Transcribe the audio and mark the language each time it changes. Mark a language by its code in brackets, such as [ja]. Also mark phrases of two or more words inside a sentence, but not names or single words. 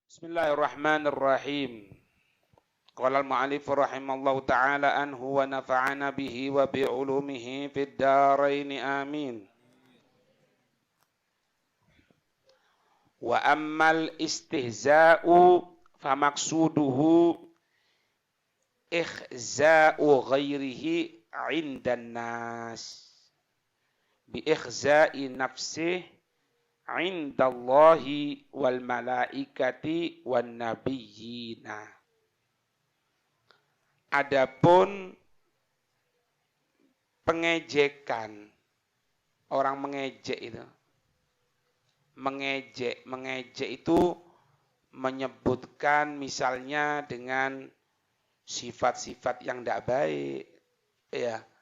[ar] بسم الله الرحمن الرحيم. قال المؤلف رحمه الله تعالى عنه ونفعنا به وبعلومه في الدارين آمين. وأما الاستهزاء فمقصوده إخزاء غيره عند الناس بإخزاء نفسه عند الله والملائكة والنبيين. [id] Adapun pengejekan, orang mengejek itu. Mengejek itu menyebutkan misalnya dengan sifat-sifat yang tidak baik, ya.